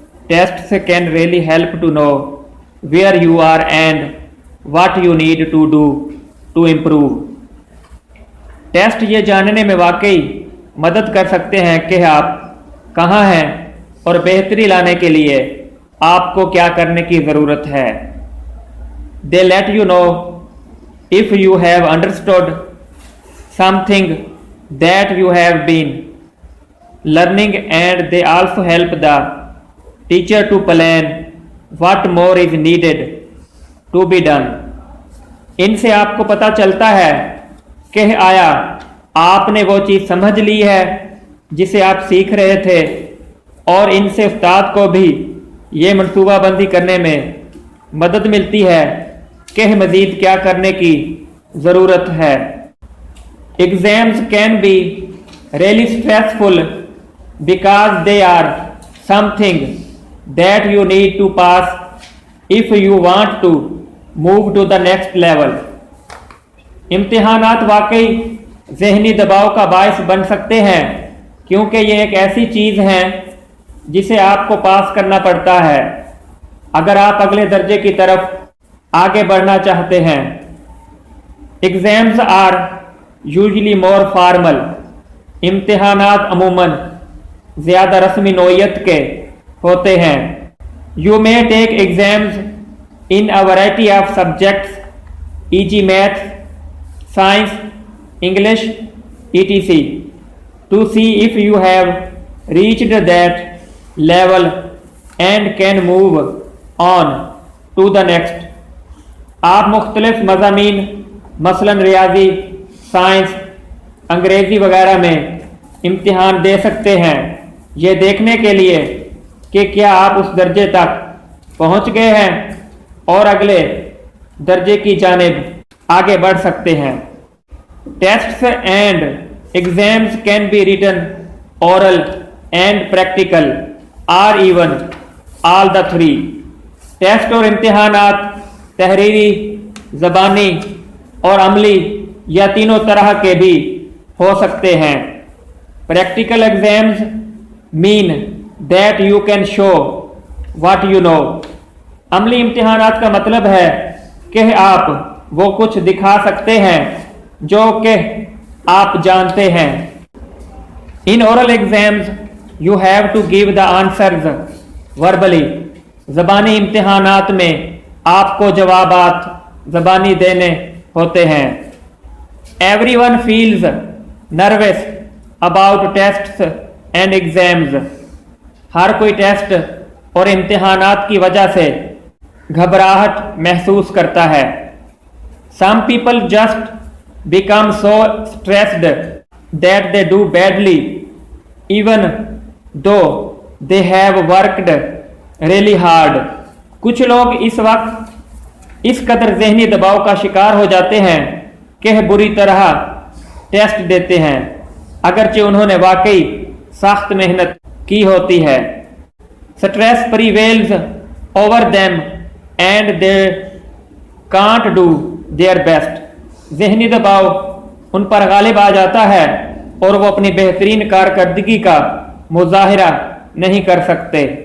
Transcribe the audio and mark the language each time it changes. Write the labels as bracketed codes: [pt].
[en] Tests can really help to know where you are and what you need to do to improve. [ur] Test یہ جاننے میں واقعی مدد کر سکتے ہیں کہ آپ کہاں ہیں اور بہتری لانے کے لیے آپ کو کیا کرنے کی ضرورت ہے. [en] They let you know if you have understood something that you have been learning, and they also help the teacher to plan what more is needed to be done. [ur] ان سے آپ کو پتہ چلتا ہے کہ آیا آپ نے وہ چیز سمجھ لی ہے جسے آپ سیکھ رہے تھے، اور ان سے استاد کو بھی یہ منصوبہ بندی کرنے میں مدد ملتی ہے کہ مزید کیا کرنے کی ضرورت ہے. [en] Exams can be really stressful because they are something that you need to pass if you want to move to the next level. [ur] امتحانات واقعی ذہنی دباؤ کا باعث بن سکتے ہیں کیونکہ یہ ایک ایسی چیز ہے جسے آپ کو پاس کرنا پڑتا ہے اگر آپ اگلے درجے کی طرف آگے بڑھنا چاہتے ہیں. [en] Exams are usually more formal. [ur] امتحانات عموماً زیادہ رسمی نوعیت کے ہوتے ہیں. [en] You may take exams in a variety of subjects, e.g. maths, science, English, etc. to see if you have reached that level and can move on to the next. [ur] آپ مختلف مضامین مثلاً ریاضی، سائنس، انگریزی وغیرہ میں امتحان دے سکتے ہیں یہ دیکھنے کے لیے کہ کیا آپ اس درجے تک پہنچ گئے ہیں اور اگلے درجے کی جانب آگے بڑھ سکتے ہیں. [en] Tests and exams can be written, oral and practical, or even all the three. [ur] Test اور امتحانات تحریری، زبانی اور عملی یا تینوں طرح کے بھی ہو سکتے ہیں. [en] Practical exams mean that you can show what you know. [ur] عملی امتحانات کا مطلب ہے کہ آپ وہ کچھ دکھا سکتے ہیں جو کہ آپ جانتے ہیں. [en] In oral exams you have to give the answers verbally. [ur] زبانی امتحانات میں آپ کو جوابات زبانی دینے ہوتے ہیں. [en] Everyone feels nervous about tests and exams. [ur] ہر کوئی ٹیسٹ اور امتحانات کی وجہ سے گھبراہٹ محسوس کرتا ہے. [en] Some people just become so stressed that they do badly even though they have worked really hard. [ur] کچھ لوگ اس وقت اس قدر ذہنی دباؤ کا شکار ہو جاتے ہیں کہ بری طرح ٹیسٹ دیتے ہیں اگرچہ انہوں نے واقعی سخت محنت کی ہوتی ہے. [en] Stress prevails over them and they can't do their best. [ur] ذہنی دباؤ ان پر غالب آ جاتا ہے اور وہ اپنی بہترین کارکردگی کا مظاہرہ نہیں کر سکتے.